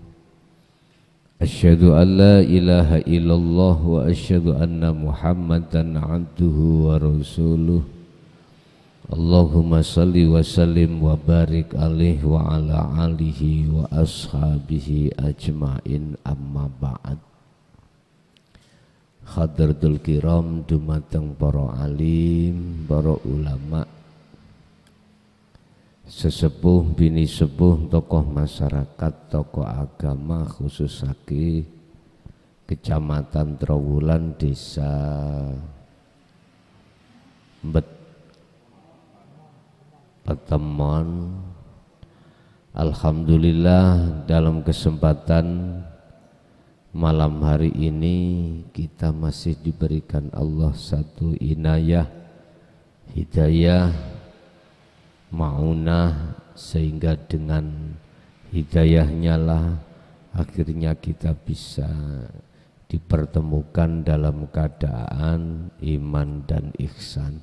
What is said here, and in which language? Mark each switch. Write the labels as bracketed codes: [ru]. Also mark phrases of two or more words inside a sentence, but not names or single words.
[ar] أشهد أن لا إله إلا الله وأشهد أن محمدا عبده ورسوله. اللهم صل وسلم وبارك عليه وعلى آله وأصحابه أجمعين أما بعد. حضرة الكرام [jv] dumateng para alim, para ulama, sesepuh bini sepuh, tokoh masyarakat, tokoh agama, khususake Kecamatan Trowulan, Desa Petemon. [id] Alhamdulillah, dalam kesempatan malam hari ini kita masih diberikan Allah satu inayah, hidayah, maunah, sehingga dengan hidayahnya lah akhirnya kita bisa dipertemukan dalam keadaan iman dan ihsan.